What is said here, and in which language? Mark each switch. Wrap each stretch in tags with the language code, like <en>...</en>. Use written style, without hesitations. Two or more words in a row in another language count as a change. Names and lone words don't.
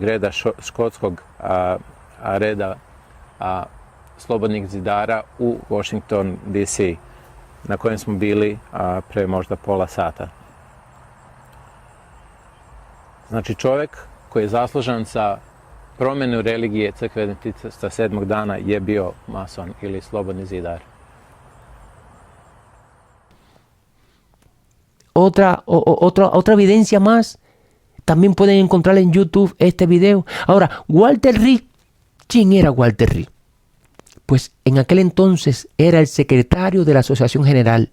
<bs>reda škotskog reda slobodnih zidara u Washington, D.C., na kojem smo bili pre možda pola sata. Znači čovjek koji je zaslužan za promjenu religije crkve adventista sedmog dana je bio mason ili slobodni zidar.</bs> <es>Otra evidencia más. También pueden encontrar en YouTube este video. Ahora, Walter Reed, ¿quién era Walter Reed? Pues en aquel entonces era el secretario de la Asociación General.</es>